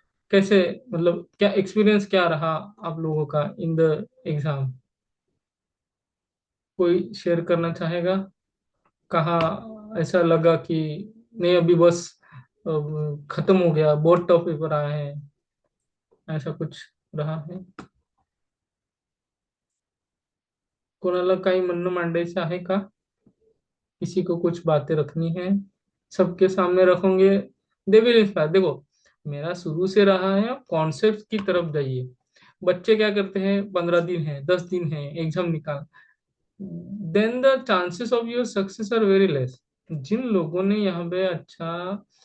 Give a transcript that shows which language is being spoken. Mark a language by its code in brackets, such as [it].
[hi] कैसे, मतलब क्या एक्सपीरियंस क्या रहा आप लोगों का इन द एग्जाम, कोई शेयर करना चाहेगा, कहाँ ऐसा लगा कि नहीं अभी बस खत्म हो गया, बहुत टफ पेपर आए हैं, ऐसा कुछ रहा है? [mr] कोणाला काही म्हणणं मांडायचं आहे का? [hi] किसी को कुछ बातें रखनी है? सबके सामने रखोगे, [en] They will inspire. [hi] देखो, मेरा शुरू से रहा है, कॉन्सेप्ट की तरफ जाइए। बच्चे क्या करते हैं, 15 दिन है, 10 दिन है, एग्जाम निकाल, [en] Then the chances of your success are very less. [hi] जिन लोगों ने यहाँ पे अच्छा